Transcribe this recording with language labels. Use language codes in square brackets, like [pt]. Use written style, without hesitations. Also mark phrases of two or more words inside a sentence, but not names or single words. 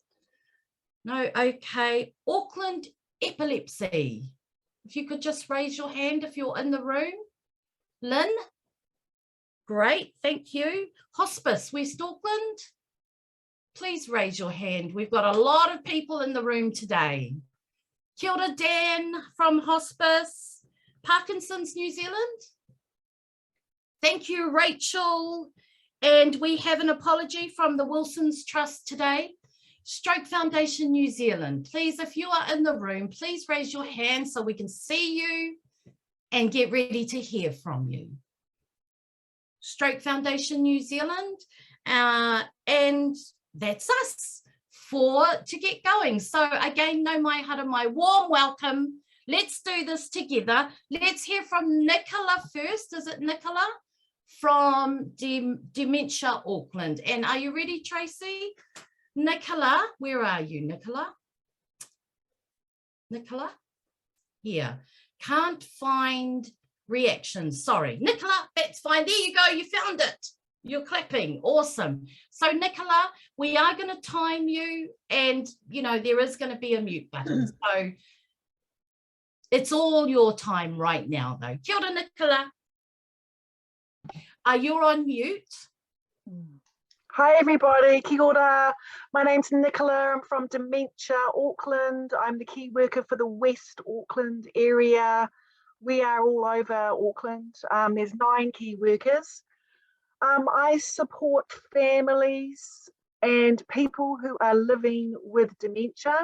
[en] No, okay. Auckland epilepsy. If you could just raise your hand if you're in the room. Lynn, great, thank you. Hospice, West Auckland. Please raise your hand. We've got a lot of people in the room today. [mi] Kia ora, [en] Dan from Hospice. Parkinson's, New Zealand. Thank you, Rachel. And we have an apology from the Wilson's Trust today. Stroke Foundation New Zealand. Please, if you are in the room, please raise your hand so we can see you and get ready to hear from you. Stroke Foundation New Zealand. And that's us to get going. So again, [mi] no mai hara mai, [en] warm welcome. Let's do this together. Let's hear from Nicola first. Is it Nicola? From Dementia Auckland. And are you ready, Tracy? Nicola, where are you, Nicola? Nicola? Here. Can't find reactions. Sorry. Nicola, that's fine. There you go. You found it. You're clapping. Awesome. So, Nicola, we are going to time you, and, you know, there is going to be a mute button. So, it's all your time right now, though. [mi] Kia ora, Nicola. [en] You're on mute. Hi everybody, [mi] kia ora. [en] My name's Nicola, I'm from Dementia Auckland. I'm the key worker for the West Auckland area. We are all over Auckland. There's 9 key workers. I support families and people who are living with dementia.